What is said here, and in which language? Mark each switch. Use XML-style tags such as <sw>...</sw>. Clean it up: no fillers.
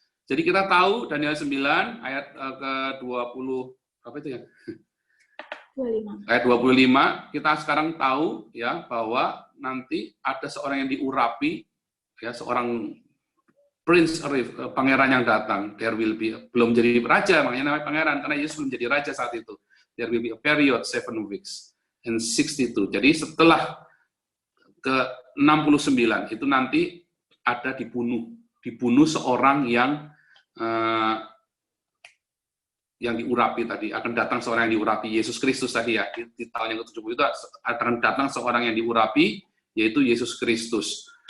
<id>Jadi kita tahu Daniel 9 ayat ke-20 apa itu ya? 25. Ayat 25, kita sekarang tahu ya bahwa nanti ada seorang yang diurapi, ya, seorang Prince Arif, pangeran yang datang.</id> <en>There will be,</en> <id>belum jadi raja, makanya namanya pangeran, karena Yesus belum jadi raja saat itu.</id> <en>There will be a period 7 weeks and 62.</en> <id>Jadi setelah ke 69 itu nanti ada dibunuh seorang yang diurapi tadi, akan datang seorang yang diurapi, Yesus Kristus tadi ya, di tahun yang ke-70 itu akan datang seorang yang diurapi, yaitu Yesus Kristus.</id>